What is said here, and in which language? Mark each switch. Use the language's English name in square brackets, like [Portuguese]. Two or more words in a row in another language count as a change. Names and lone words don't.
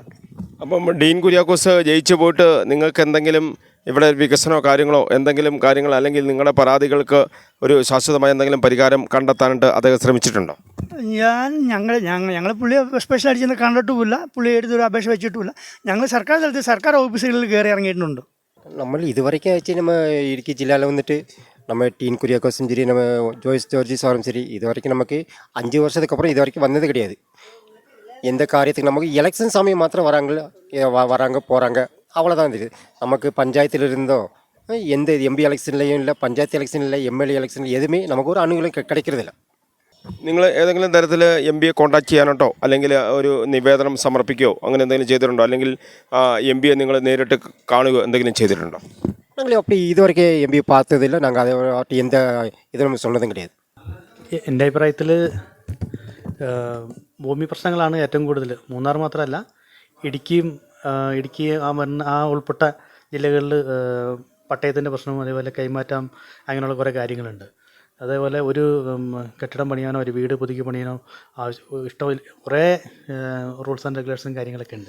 [Malayalam] അപ്പം ഡീൻ കുര്യാക്കോസ് ജയിച്ചു പോയിട്ട് നിങ്ങൾക്ക് എന്തെങ്കിലും ഇവിടെ വികസനമോ കാര്യങ്ങളോ കാര്യങ്ങൾ അല്ലെങ്കിൽ നിങ്ങളുടെ പരാതികൾക്ക് ഒരു ശാശ്വതമായ എന്തെങ്കിലും പരിഹാരം കണ്ടെത്താനായിട്ട് അദ്ദേഹം ശ്രമിച്ചിട്ടുണ്ടോ? ഞങ്ങൾ പുള്ളിയെ സ്പെഷ്യൽ അടിച്ചെന്ന് കണ്ടിട്ടുമില്ല, പുള്ളി എടുത്തൊരു അപേക്ഷ വെച്ചിട്ടുമില്ല. ഞങ്ങൾ സർക്കാർ തലത്തിൽ സർക്കാർ ഓഫീസുകളിൽ കയറി ഇറങ്ങിയിട്ടുണ്ട്. നമ്മൾ ഇതുവരെയ്ക്ക് വെച്ച് നമ്മൾ ഇടുക്കി ജില്ലയിൽ വന്നിട്ട് [Tamil] நம்ம டீன் குரியாக்கோஸும் சரி, நம்ம ஜோய்ஸ் ஜார்ஜி சாரும் சரி, இது வரைக்கும் நமக்கு 5 வருஷத்துக்கு அப்புறம் இது வரைக்கும் வந்தது கிடையாது. எந்த காரியத்துக்கு நமக்கு எலெக்ஷன் சமயம் மாத்திரம் வராங்க போகிறாங்க, அவ்வளோதான் தெரியுது. நமக்கு பஞ்சாயத்தில் இருந்தோ எந்த எம்பி எலெக்ஷன்லையும் இல்லை, பஞ்சாயத்து எலெக்ஷன் இல்லை, எம்எல்ஏ எலெக்ஷனில் எதுவுமே நமக்கு ஒரு അനുകൂലം கிடைக்கிறதிല്ല. [Malayalam] നിങ്ങൾ ഏതെങ്കിലും തരത്തിൽ എം പിയെ കോൺടാക്ട് ചെയ്യാനോട്ടോ അല്ലെങ്കിൽ ഒരു നിവേദനം സമർപ്പിക്കുകയോ അങ്ങനെ എന്തെങ്കിലും ചെയ്തിട്ടുണ്ടോ? അല്ലെങ്കിൽ എം പിയെ നിങ്ങൾ നേരിട്ട് കാണുകയോ എന്തെങ്കിലും ചെയ്തിട്ടുണ്ടോ? ഞങ്ങൾ അപ്പോൾ ഇതുവരെയ്ക്ക് എം പി பார்த்ததில்ல. ഞങ്ങൾ അതേ എന്ത് ഇതിനും [Tamil] சொன்னதும் கிடையாது. [Malayalam] എൻ്റെ അഭിപ്രായത്തിൽ ഭൂമി പ്രശ്നങ്ങളാണ് ഏറ്റവും കൂടുതൽ. മൂന്നാർ മാത്രമല്ല, ഇടുക്കി ആ ഉൾപ്പെട്ട ജില്ലകളിൽ പട്ടയത്തിൻ്റെ പ്രശ്നവും അതേപോലെ കൈമാറ്റം അങ്ങനെയുള്ള കുറേ കാര്യങ്ങളുണ്ട്. അതേപോലെ ഒരു കെട്ടിടം പണിയാനോ ഒരു വീട് പുതുക്കി പണിയാനോ ഇഷ്ടമില്ല, കുറേ [English] rules and regulations [Malayalam] കാര്യങ്ങളൊക്കെ ഉണ്ട്.